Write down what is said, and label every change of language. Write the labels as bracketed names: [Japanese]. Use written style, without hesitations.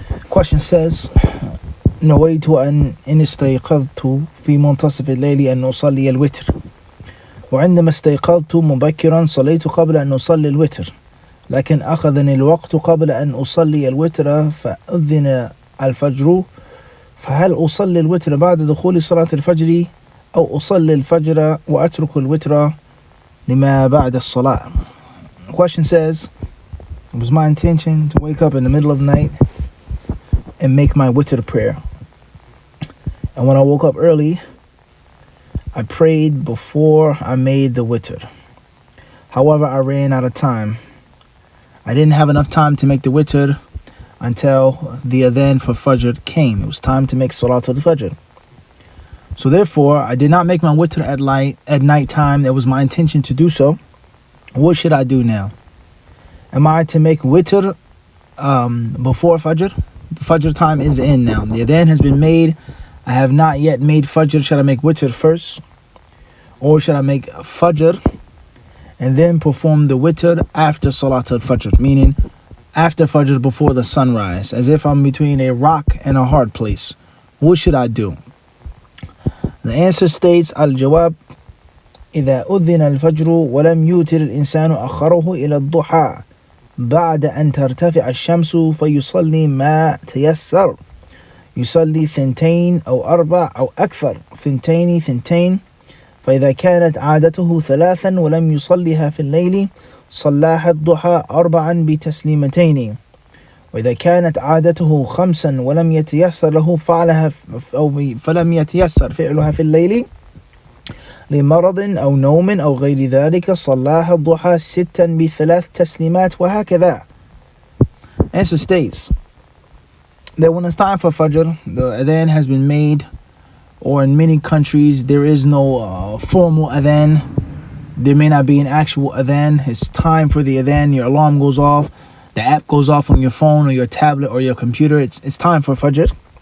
[English] Question says, [Arabic] نويت إن استيقظت في منتصف الليل أن أصلي الوتر، وعندما استيقظت مبكرا صليت قبل أن أصلي الوتر، لكن أخذني الوقت قبل أن أصلي الوتر فأذن الفجر، فهل أصلي الوتر بعد دخول صلاة الفجر أو أصلي الفجر وأترك الوتر لما بعد الصلاة? [English] The question says, it was my intention to wake up in the middle of the night and make my witr prayer. And when I woke up early, I prayed before I made the witr. However, I ran out of time. I didn't have enough time to make the witr until the adhan for Fajr came. It was time to make Salat al-Fajr. So therefore, I did not make my witr at night time. That was my intention to do so. What should I do now? Am I to make witr before Fajr? The Fajr time is in now. The adhan has been made. I have not yet made Fajr. Should I make witr first? Or should I make Fajr and then perform the witr after Salat al-Fajr? Meaning after Fajr, before the sunrise. As if I'm between a rock and a hard place. What should I do? The answer states, [Arabic] الجواب إذا أذن الفجر ولم يوتر الإنسان أخره إلى الضحى بعد أن ترتفع الشمس فيصلي ما تيسر. يصلي 2 أو 4 أو أكثر. 2 فإذا كانت عادته 3 ولم يصليها في الليل صلاها الضحى 4 بتسليمتين. وإذا كانت عادته 5 ولم يتيسر له فلم يتيسر فعلها في الليل لمرض أو نوم أو غير ذلك صلاها الضحى 6 ب3 تسليمات وهكذا. [English] Answer states that when it's time for Fajr, the adhan has been made, or in many countries there is no formal adhan. There may not be an actual adhan. It's time for the adhan. Your alarm goes off. The app goes off on your phone or your tablet or your computer. It's time for Fajr.